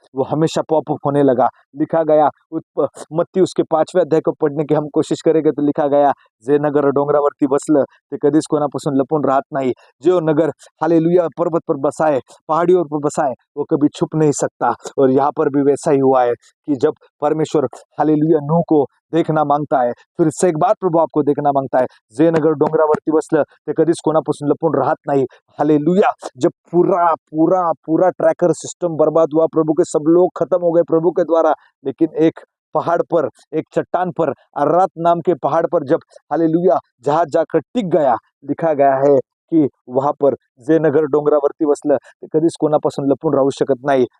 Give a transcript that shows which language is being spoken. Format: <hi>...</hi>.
<hi>वो हमेशा पॉपअप होने लगा। लिखा गया मत्ती उसके 5वें अध्याय को पढ़ने की हम कोशिश करेंगे तो लिखा गया,</hi> <mr>जे नगर डोंगरावरती बसलं ते कधीच कोणापासून लपून राहत नाही।</mr> <hi>जो नगर हालेलुया पर्वत पर बसा है, पहाड़ियों पर बसा है, वो कभी छुप नहीं सकता। और यहाँ पर भी वैसा ही हुआ है कि जब परमेश्वर हालेलुया नूह को देखना मांगता है, फिर से एक बार प्रभु आपको देखना मांगता है।</hi> <mr>जे नगर डोंगरावरती बसलं ते कधीच कोणापासून लपून राहत नाही। हालेलुया।</mr> <hi>जब पूरा पूरा पूरा ट्रैकर सिस्टम बर्बाद हुआ, प्रभु के सब लोग खत्म हो गए प्रभु के द्वारा, लेकिन एक पहाड़ पर, एक चट्टान पर, अरात नाम के पहाड़ पर जब हालेलुया जहाज जाकर टिक गया, लिखा गया है की वहां पर</hi> <mr>जे नगर डोंगरावरती बसलं ते कधीच कोणापासून लपून राहू शकत नाही।</mr>